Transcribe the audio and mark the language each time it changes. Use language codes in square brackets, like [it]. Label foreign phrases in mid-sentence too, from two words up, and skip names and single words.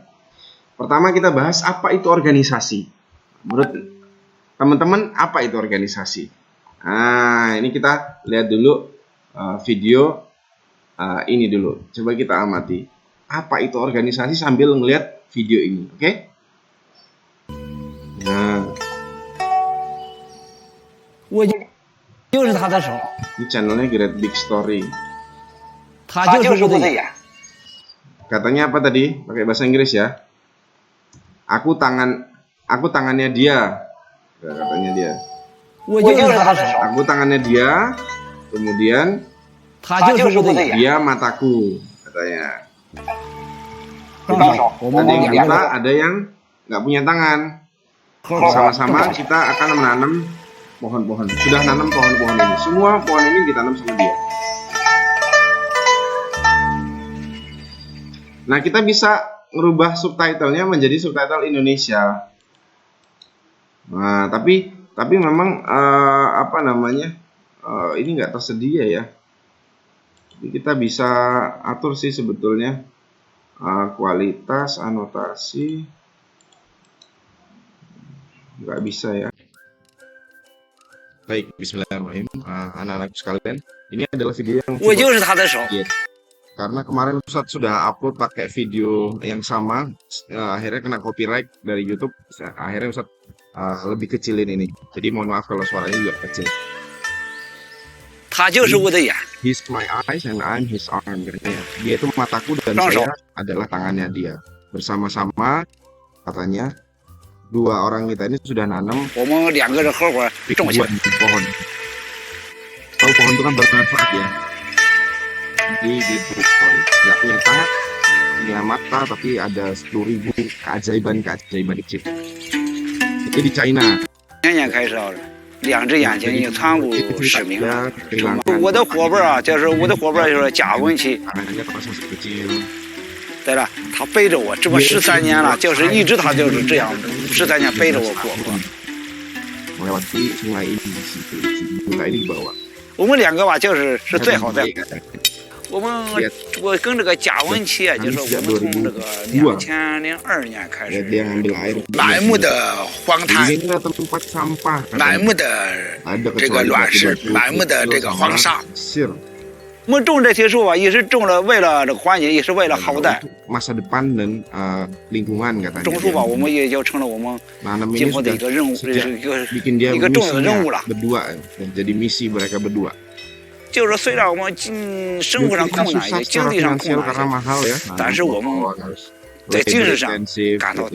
[id] Pertama kita bahas apa itu organisasi. Menurut teman-teman apa itu organisasi? Nah, ini kita lihat dulu video ini dulu. Coba kita amati. Apa itu organisasi sambil ngelihat video ini, oke? Nah. [zh] 就是他的手， [id] Ini channelnya Great Big Story. [zh] 他就是我的眼。 [id] Katanya apa tadi? Pakai bahasa Inggris ya. Aku tangannya dia. Ya, katanya dia. [zh] 我就是他的手， [id] Aku tangannya dia. Kemudian [zh] 他就是我的眼。 [id] dia mataku, katanya. [zh] 双手，我们 [id] Dan yang [zh] 两 [id] kita [zh] 个 [id] ada yang nggak punya tangan. [zh] 合伙 [id] Sama-sama kita akan menanam pohon-pohon. Sudah nanam pohon-pohon ini. Semua pohon ini ditanam sama dia. Nah, kita bisa merubah subtitlenya menjadi subtitle Indonesia. Nah, tapi memang ini nggak tersedia ya. Jadi kita bisa atur sih sebetulnya kualitas anotasi nggak bisa ya. Baik, bismillahirrahmanirrahim. Anak-anak sekalian, ini adalah video yang [zh] 我就是他的手。 [id] karena kemarin Ustadz sudah upload pakai video yang sama, akhirnya kena copyright dari YouTube. Akhirnya Ustadz lebih kecilin ini. Jadi mohon maaf kalau suaranya juga kecil. [zh] 他就是我的眼。 [en] He's my eyes and I'm his arm. [id] Katanya. Dia itu mataku dan saya adalah tangannya dia. Bersama-sama katanya dua orang kita ini sudah nanam [zh] 我们两个人合伙种下。 [id] pohon. Tahu pohon itu kan bermanfaat ya. Di story nggak punya tangan, punya mata, tapi ada 10.000 keajaiban kecil. Itu di China. [zh] 前年开烧了，两只眼睛已经惨不失明了。 [id] Kehilangan [zh] 我的伙伴啊，就是我的伙伴就是贾文琪， [id] tangannya terpasang kecil. [zh] 对了，他背着我这么13年了，就是一直他就是这样13年背着我过活。 [id] Melewati sungai ini sungai ini di bawah. [zh] 我们两个吧，就是最好的。我跟这个贾文琪啊，就是我们从这个2002年开始， [id] Dia ngambil air. [zh] 满目的荒滩， [id] Ini ada tempat sampah. [zh] 满目的这个乱石，满目的这个黄沙。 [id] Pasir. [zh] 我们种这些树啊，也是种了为了这个环境，也是为了后代。 [id] Masa depan dan lingkungan katanya. [zh] 种树吧，我们也就成了我们 [id] Nanam [zh] 今 [id] ini [zh] 后的 [id] sudah [zh] 一个任务， [id] bikin dia [zh] 一个重要的任务了。 [id] berdua, jadi misi mereka berdua. [zh] 就是虽然我们生活上困难一些，经济上困 [id] finansial karena [zh] 难 [id] mahal ya. [zh] 但是我们在精神上感到